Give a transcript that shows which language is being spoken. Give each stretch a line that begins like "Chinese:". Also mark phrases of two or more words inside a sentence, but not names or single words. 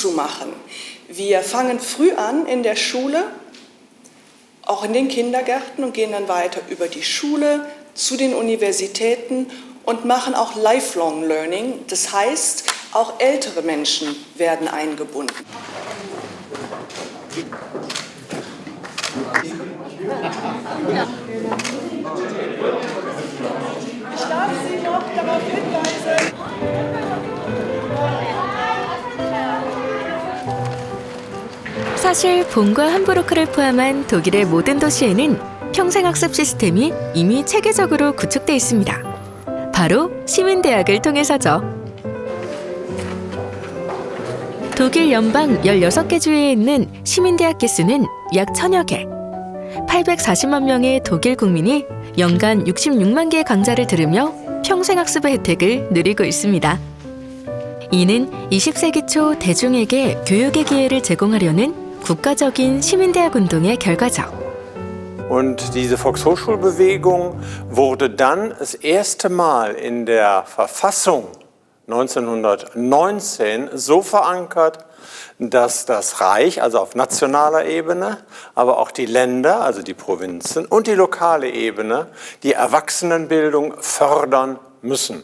German: Wir fangen früh an in der Schule, auch in den Kindergärten und gehen dann weiter über die Schule zu den Universitäten und machen auch
English: Lifelong Learning.
German: Das heißt, auch ältere Menschen werden eingebunden. Ich darf Sie noch darauf hinweisen.
Korean: 사실 본과 함부르크를 포함한 독일의 모든 도시에는 평생학습 시스템이 이미 체계적으로 구축돼 있습니다. 바로 시민대학을 통해서죠. 독일 연방 16개 주에 있는 시민대학 개수는 약 1000여 개. 840만 명의 독일 국민이 연간 66만 개의 강좌를 들으며 평생학습의 혜택을 누리고 있습니다. 이는 20세기 초 대중에게 교육의 기회를 제공하려는 국가적인 시민대학 운동의 결과죠.
German: Und diese Volkshochschulbewegung wurde dann das erste Mal in der Verfassung 1919 so verankert, dass das Reich, also auf nationaler Ebene, aber auch die Länder, also die Provinzen und die lokale Ebene, die Erwachsenenbildung fördern müssen.